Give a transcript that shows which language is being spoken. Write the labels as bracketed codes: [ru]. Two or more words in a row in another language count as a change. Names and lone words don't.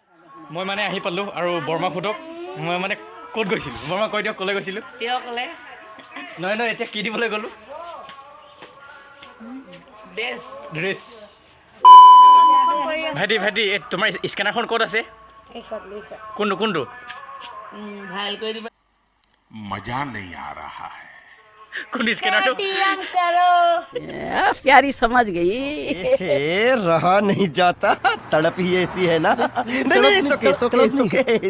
[as] মই মানে আহি পালোঁ আৰু বৰমা সোধক মই মানে ক'ত গৈছিলোঁ। বৰমা কৈ দিয়ক ক'লৈ গৈছিলোঁ। কিয় ক'লে নহয় এতিয়া কি দিবলৈ গ'লোঁ। ড্ৰেছ ভাইটি এই তোমাৰ স্কেনাৰখন ক'ত আছে? কোনটো ভাল কৰি দিবা। [hi] मजा नहीं आ रहा है। [as] কোন স্কেনাৰটো? [hi] प्यारी समझ गई। रहा नहीं जाता तड़प ही ऐसी है ना नहीं नहीं सुके